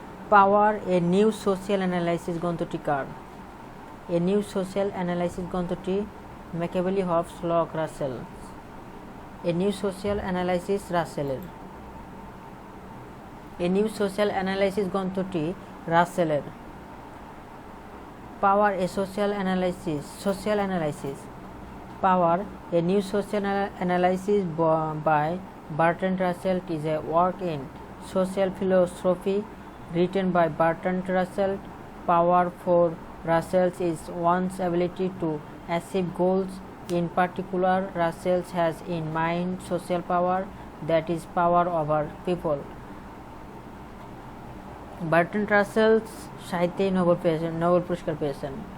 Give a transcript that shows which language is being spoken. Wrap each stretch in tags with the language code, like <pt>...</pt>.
<bn>Power a new social analysis গ্রন্থটি কার? A new social analysis গ্রন্থটি Machiavelli, Hobbes, lock, Rasel. A new social analysis রাসেলের। A new social analysis গ্রন্থটি রাসেলের।</bn> <en>Power a social analysis Power, a new social analysis by Bertrand Russell is a work in social philosophy written by Bertrand Russell. Power for Russell is one's ability to achieve goals. In particular, Russell has in mind social power, that is power over people.</en> <bn>Bertrand Russell সাহিত্যে Nobel পুরস্কার পেয়েছেন।</bn>